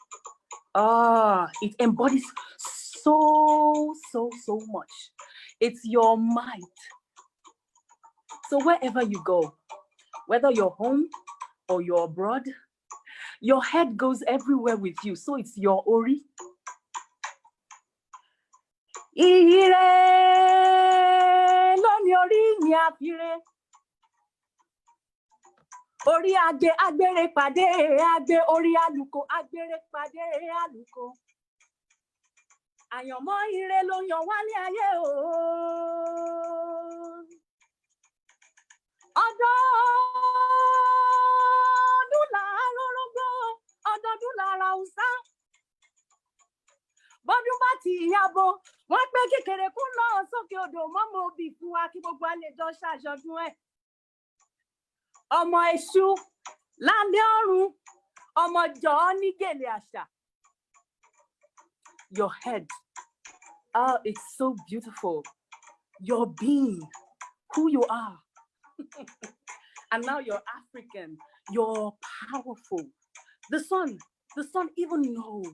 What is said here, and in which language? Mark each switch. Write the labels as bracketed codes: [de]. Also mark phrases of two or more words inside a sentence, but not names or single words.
[en] It embodies so much. It's your might. So wherever you go, whether you're home or you're abroad, your head goes everywhere with you. So it's your [yo] Ori. Ori agbere pade agbe ori aluko agbere pade aluko. Àyànmọ́ ire ló yàn wálé ayé o. Ọdọọdún làárọ̀ rógbó, ọdọọdún lára Hausa. Bọ́dún bá ti yabo, wọ́n pé kékeré kún náà sókè odò mọ́mọ́ òbí fún wa kí gbogbo àlejò ṣàjọdún ẹ̀. Ọmọ èṣù lábẹ́ ọ̀run, ọmọ jọ̀ọ́ ní gèlè àṣà. [en] Your head, it's so beautiful. Your being, who you are. And now you're African, you're powerful. The sun even knows.